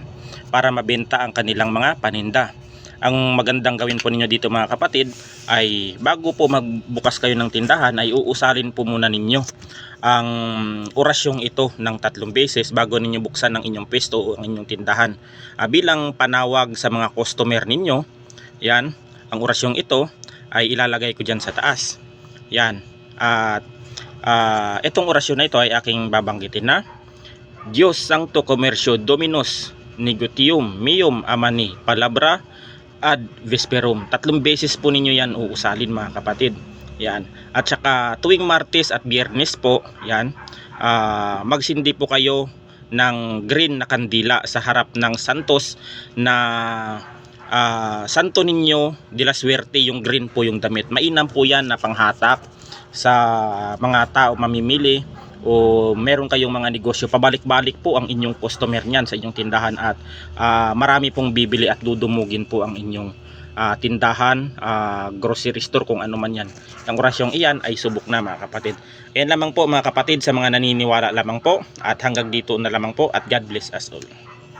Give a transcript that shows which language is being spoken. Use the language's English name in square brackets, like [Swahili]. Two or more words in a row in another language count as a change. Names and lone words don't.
[Filipino] Para mabenta ang kanilang mga paninda. Ang magandang gawin po ninyo dito mga kapatid ay bago po magbukas kayo ng tindahan ay uusalin po muna ninyo ang orasyong ito ng 3 beses bago ninyo buksan ang inyong pwesto o ang inyong tindahan. Bilang panawag sa mga customer ninyo, yan, ang orasyong ito ay ilalagay ko dyan sa taas. Yan. At itong orasyon na ito ay aking babanggitin na [Latin] Dios Sancto Comercio Dominus Negotium Meum Amani Palabra ad Vesperum. [Filipino] 3 beses po ninyo yan uusalin mga kapatid. Yan. At saka tuwing Martes at Biyernes po, yan, magsindi po kayo ng green na kandila sa harap ng santos na Santo Niño de la Suerte. Yung green po yung damit. Mainam po yan na panghatak sa mga tao mamimili o meron kayong mga negosyo, pabalik-balik po ang inyong customer niyan sa inyong tindahan at marami pong bibili at dudumugin po ang inyong tindahan, [English] grocery store, [Filipino] kung ano man yan. Ang orasyong iyan ay subok na mga kapatid. Ayan lamang po mga kapatid, sa mga naniniwala lamang po, at hanggang dito na lamang po, at [English] God bless us all.